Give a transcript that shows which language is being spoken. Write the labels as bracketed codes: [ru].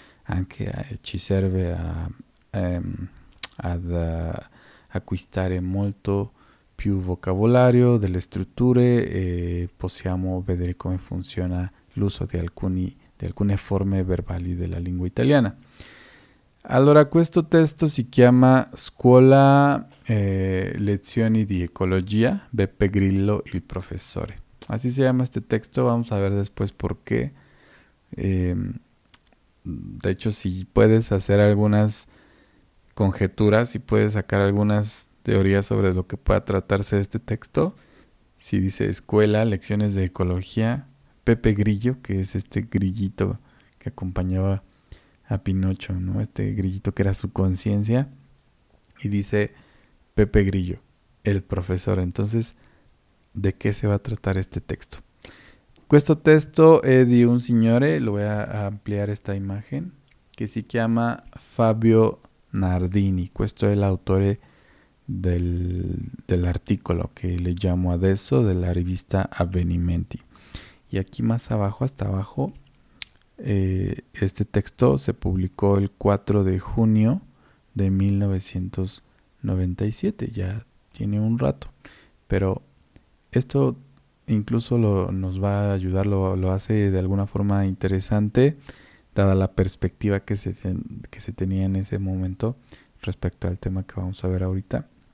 [it] Anche ci serve ehm, ad acquistare molto più vocabolario, delle strutture e possiamo vedere come funziona l'uso di alcune forme verbali della lingua italiana. Allora, questo testo si chiama Scuola Lezioni di Ecologia, Beppe Grillo, il professore. [es] Así se llama este texto, vamos a ver después por qué. Eh, de hecho, si puedes hacer algunas conjeturas y puedes sacar algunas teorías sobre lo que pueda tratarse este texto. Si dice escuela, lecciones de ecología, Pepe Grillo, que es este grillito que acompañaba a Pinocho, ¿no? Este grillito que era su conciencia. Y dice Pepe Grillo, el profesor. Entonces, ¿de qué se va a tratar este texto? [it] Questo testo è di un signore, [es] lo voy a ampliar esta imagen, [it] che si chiama Fabio Nardini. Questo è l'autore dell'articolo [es] que le llamo [it] adesso della rivista Avvenimenti. [es] Y aquí más abajo, hasta abajo, este texto se publicó el 4 de junio de 1997, ya tiene un rato, pero esto incluso nos va a ayudar, lo hace de alguna forma interesante, dada la perspectiva que se tenía en ese momento respecto al tema que vamos a ver ahorita.